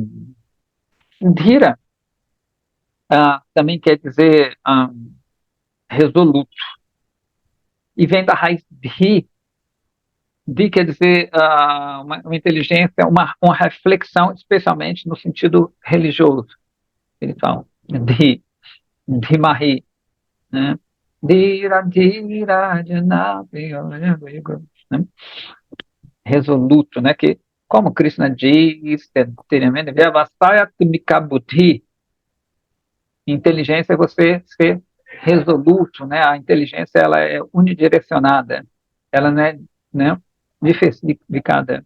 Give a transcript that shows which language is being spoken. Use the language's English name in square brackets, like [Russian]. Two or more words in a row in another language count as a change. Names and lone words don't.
[Portuguese] Dhira também quer dizer resoluto, e vem da raiz dhi. Dhi quer dizer uma inteligência, uma reflexão, especialmente no sentido religioso. Eles falam [Sanskrit] dhi, dhimahi, [Portuguese] né? [Sanskrit] Dhira, dhira, jana, [Portuguese] né? Resoluto, né? Que, como Krishna diz, inteligência é você ser resoluto, né? A inteligência ela é unidirecionada, ela não é, né, diversificada.